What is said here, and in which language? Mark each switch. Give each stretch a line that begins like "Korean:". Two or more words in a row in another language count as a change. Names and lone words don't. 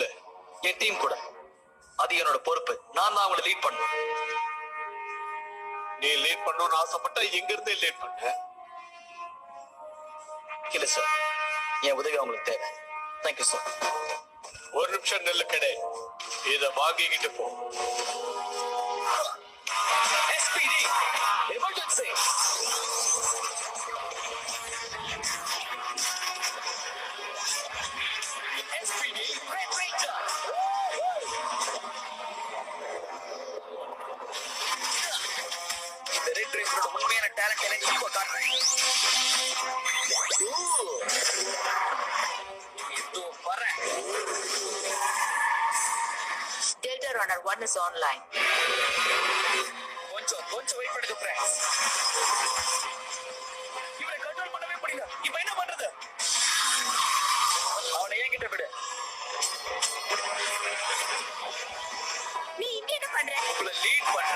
Tamil: என் டீம் கூட. அது என்னோட பொறுப்பு. நான் தான் அவங்களை லீட் பண்ணணும். நீ லேட் பண்ணணும்னு ஆசைப்பட்டா எங்க இருந்தே லேட் பண்ண. இல்ல சார், என் உதவி அவங்களுக்கு தேவை.
English: thank you sir.
Tamil: ஒரு நிமிஷம் நெல்லு கடை, இத வாங்கிக்கிட்டு போ.
English: SPD, emergency. SPD, Red Ranger.
Tamil: இந்த ரெட் ரேஞ்சரோட உண்மையான டேலண்ட் எனக்கு இப்போ காட்டுறேன். இதோ வரேன்.
English: Delta Runner 1 is online.
Tamil: கொஞ்சம் வெயிட் பண்ணுங்க ஃப்ரெண்ட்ஸ். இவனை கண்ட்ரோல் பண்ணவே முடியல. இப்போ என்ன பண்றது? அவனை என்கிட்ட விடு. நீ இங்க என்ன பண்ற? உங்களை லீட் பண்றேன்.